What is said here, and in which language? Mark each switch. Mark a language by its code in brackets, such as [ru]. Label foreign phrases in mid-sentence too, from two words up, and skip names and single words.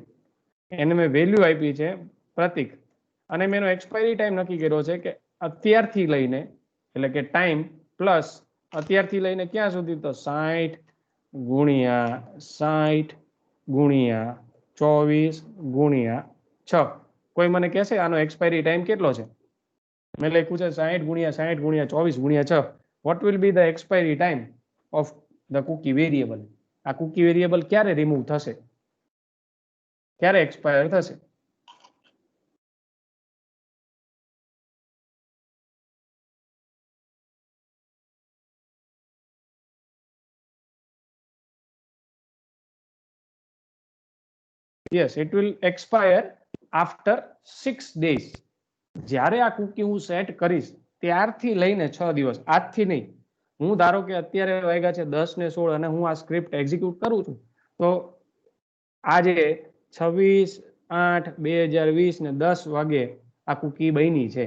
[gu] એને મેં વેલ્યુ આપી છે પ્રતિક, અને મેં એનો [en] expiry time [gu] નક્કી કર્યો છે કે અત્યારથી લઈને, એટલે કે [en] time plus [gu] અત્યારથી લઈને ક્યાં સુધી, તો 60 ગુણ્યા 60 ગુણ્યા 24 ગુણ્યા 6. કોઈ મને કહેશે આનો [en] expiry time [gu] કેટલો છે? મેં લખ્યું છે 60 ગુણ્યા 60 ગુણ્યા 24 ગુણ્યા 6. [en] what will be the expiry time of the cookie variable? [gu] આ [en] cookie variable [gu] ક્યારે રિમૂવ થશે, ક્યારે એક્સપાયર થશે? [en] yes, it will expire after 6 days. [gu] જ્યારે આ કુકી હું સેટ કરીશ ત્યારથી લઈને 6 દિવસ, આજથી નહીં. હું ધારો કે અત્યારે વાગ્યા છે 10:16 અને હું આ [en] script execute [gu] કરું છું, તો આજે 26/8/2020 ને 10 વાગે આ કુકી બની છે.